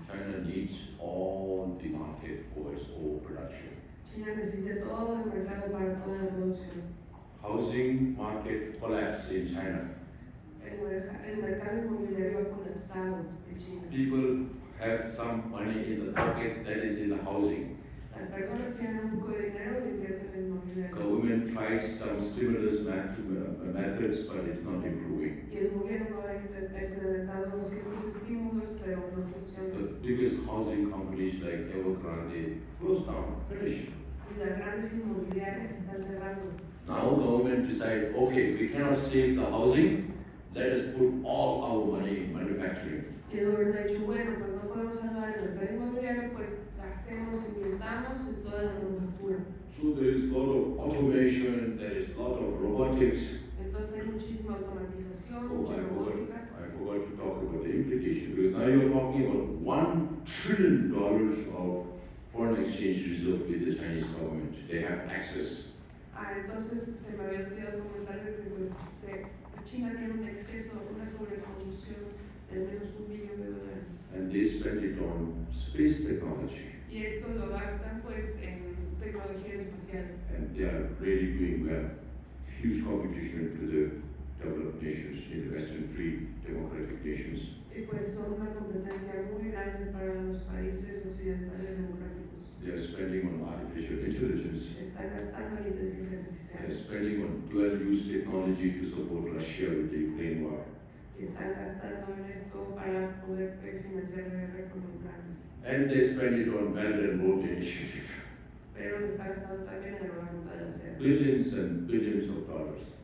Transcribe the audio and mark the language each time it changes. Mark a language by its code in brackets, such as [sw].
[en] China needs all the market for its own production. [es] China necesita todo el mercado para toda la producción. [en] Housing market collapse in China. [es] El mercado inmobiliario ha colapsado en China. [en] People have some money in the pocket that is in the housing. [es] Las personas tienen un poco de dinero y invierten en inmobiliario. [en] Government tried some stimulus methods, but it's not improving. [es] Y el gobierno ha implementado ciertos estímulos, pero no [en] The [es] funcionan. [en] biggest housing companies like Evergrande closed down, finished. [es] Y las grandes inmobiliarias están cerrando. [en] Now government decide, okay, we cannot save the housing, let us put all our money in manufacturing. [es] Y el gobierno ha dicho, bueno, pues no podemos salvar el mercado inmobiliario, pues gastemos, invirtamos en toda la manufactura. [en] So there is a lot of automation, there is a lot of robotics. [es] Entonces hay muchísima automatización, [en] Oh, [es] mucha robótica. [en] I forgot to talk about the implication, because now you're talking about $1 trillion of foreign exchange reserve with the Chinese government. They have access. [es] Entonces se me había olvidado comentar que pues, China tiene un exceso, una sobreproducción de al menos $1 billón. [en] And they spend it on space technology. [es] Y esto lo gastan pues en tecnología espacial. [en] And they are really doing well. Huge competition to the developed nations, in the Western free democratic nations. [es] Y pues son una competencia muy grande para los países occidentales democráticos. [en] They are spending on artificial intelligence. [es] Están gastando en inteligencia [en] They [es] artificial. [en] are spending on dual-use technology to support Russia with the Ukraine war. [es] Y están gastando en esto para poder financiar la guerra con Ucrania. [en] And they spend it on Belt and Road Initiative. [es] Pero lo están gastando también en la ruta de la seda. [en] Billions and billions of dollars.